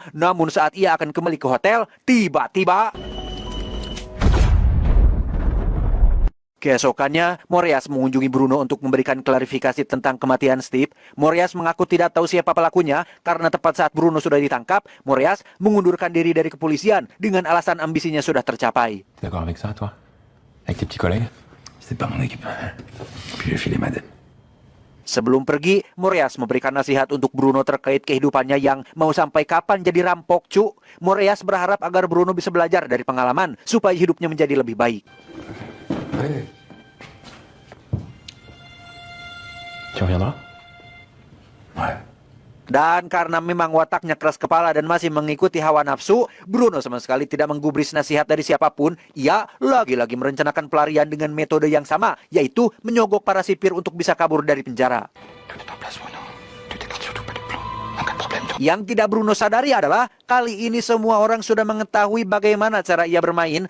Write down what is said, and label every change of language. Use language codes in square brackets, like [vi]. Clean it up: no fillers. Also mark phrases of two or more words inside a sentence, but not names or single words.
[id] Namun saat ia akan kembali ke hotel, tiba-tiba... Keesokannya, Moreas mengunjungi Bruno untuk memberikan klarifikasi tentang kematian Steve. Moreas mengaku tidak tahu siapa pelakunya karena tepat saat Bruno sudah ditangkap, Moreas mengundurkan diri dari kepolisian dengan alasan ambisinya sudah tercapai. [fr] D'accord avec ça, toi? Avec tes petits collègues? C'est pas mon équipe. Puis j'ai filé madame. [id] Sebelum pergi, Moreas memberikan nasihat untuk Bruno terkait kehidupannya yang mau sampai kapan jadi rampok, cu. Moreas berharap agar Bruno bisa belajar dari pengalaman supaya hidupnya menjadi lebih baik. [fr] Tu reviendras? Ouais. [id] Dan karena memang wataknya keras kepala dan masih mengikuti hawa nafsu, Bruno sama sekali tidak menggubris nasihat dari siapapun. Ia lagi-lagi merencanakan pelarian dengan metode yang sama, yaitu menyogok para sipir untuk bisa kabur dari penjara. Yang tidak Bruno sadari adalah kali ini semua orang sudah mengetahui bagaimana cara ia bermain.